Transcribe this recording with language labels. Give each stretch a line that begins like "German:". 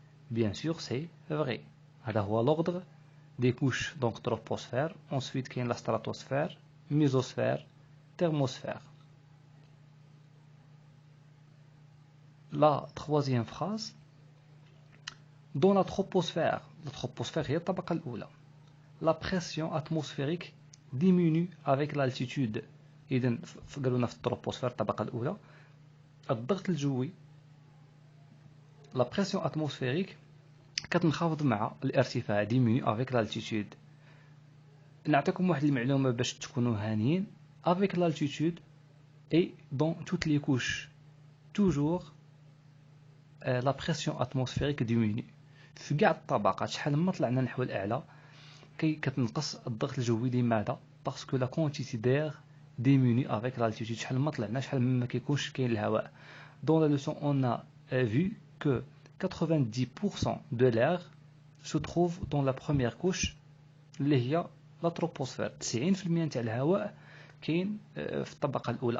French: Bien sûr, c'est vrai.
Arabic: هذا هو
French: l'ordre des couches, donc troposphère, ensuite
Arabic: كاين
French: la stratosphère, mésosphère, thermosphère. La troisième phrase. Dans la troposphère
Arabic: هي الطبقة الأولى.
French: La pression atmosphérique diminue avec l'altitude.
Arabic: إذن قالوا لنا في التروبوسفير الطبقة الأولى الضغط الجوي
French: la pression atmosphérique
Arabic: كتنخفض مع الارتفاع
French: diminue avec l'altitude.
Arabic: نعطيكم واحد المعلومة باش تكونوا هانيين.
French: Avec l'altitude et dans toutes les couches toujours la pression atmosphérique diminue.
Arabic: في كاع الطبقات شحال ما طلعنا نحو الأعلى كتنقص الضغط الجوي. لماذا؟
French: باسكو لا كونتيتي دير diminue avec l'altitude.
Arabic: شحال ما طلعنا شحال ما كيكونش كاين الهواء.
French: Dans la leçon on a vu que 90% de l'air se trouve dans la première couche
Arabic: اللي هي
French: la troposphère.
Arabic: 90% نتاع الهواء كاين في الطبقة الأولى.